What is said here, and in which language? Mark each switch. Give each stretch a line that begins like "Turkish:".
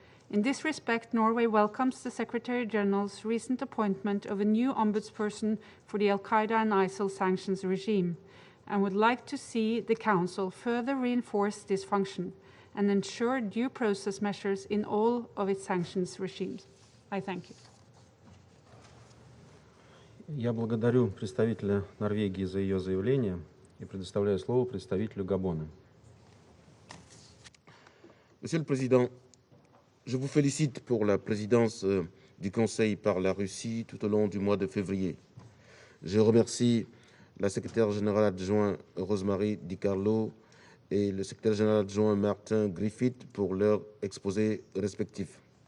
English: In this respect, Norway welcomes the Secretary General's recent appointment of a new ombudsperson for the Al-Qaeda and ISIL sanctions regime, and would like to see the Council further reinforce this function and ensure due process measures in all of its sanctions regimes. I thank you.
Russian: Я благодарю представителя Норвегии за ее заявление и предоставляю слово представителю Габона.
French: Monsieur le Président, je vous félicite pour la présidence du Conseil par la Russie tout au long du mois de février. Je remercie la secrétaire générale adjointe Rosemary Di Carlo et le secrétaire général adjoint Martin Griffith pour leur exposé respectif.